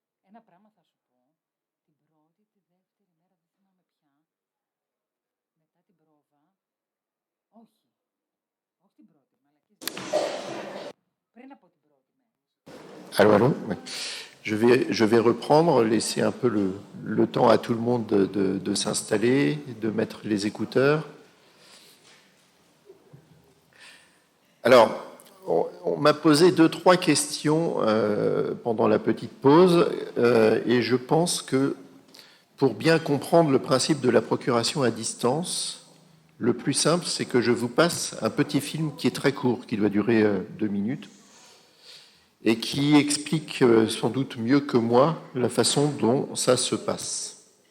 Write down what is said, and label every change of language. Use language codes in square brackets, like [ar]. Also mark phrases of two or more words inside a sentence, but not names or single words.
[el] Ένα πράγμα θα σου πω. Την πρώτη, τη δεύτερη μέρα, δεν θυμάμαι πια. Μετά την πρόβα. Όχι. Όχι την πρώτη, μαλακίες. Πριν από την πρώτη μέρα. [fr] Allô, allô? Ouais. Je vais reprendre, laisser un peu le temps à tout le monde de s'installer, de mettre les écouteurs. Alors, on m'a posé 2-3 questions pendant la petite pause et je pense que pour bien comprendre le principe de la procuration à distance, le plus simple, c'est que je vous passe un petit film qui est très court, qui doit durer 2 minutes, et qui explique sans doute mieux que moi la façon dont ça se passe.